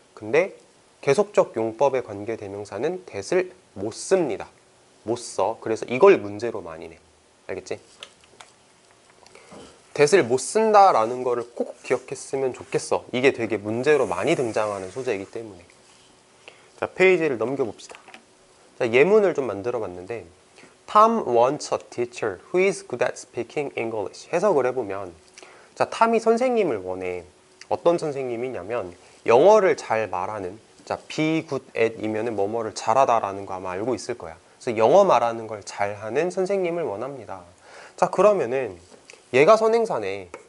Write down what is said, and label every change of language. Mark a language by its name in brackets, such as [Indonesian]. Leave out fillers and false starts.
[Korean] 근데 계속적 용법의 관계대명사는 that을 못 씁니다. 못 써. 그래서 이걸 문제로 많이 내. 알겠지? that을 못 쓴다라는 거를 꼭 기억했으면 좋겠어. 이게 되게 문제로 많이 등장하는 소재이기 때문에. 자, 페이지를 넘겨봅시다. 자, 예문을 좀 만들어 봤는데, [English] Tom wants a teacher who is good at speaking English. [Korean] 해석을 해보면, 자, 탐이 선생님을 원해. 어떤 선생님이냐면 영어를 잘 말하는, 자, be good at 이면은 뭐뭐를 잘하다라는 거 아마 알고 있을 거야. 그래서 영어 말하는 걸 잘하는 선생님을 원합니다. 자, 그러면은 얘가 선행사네.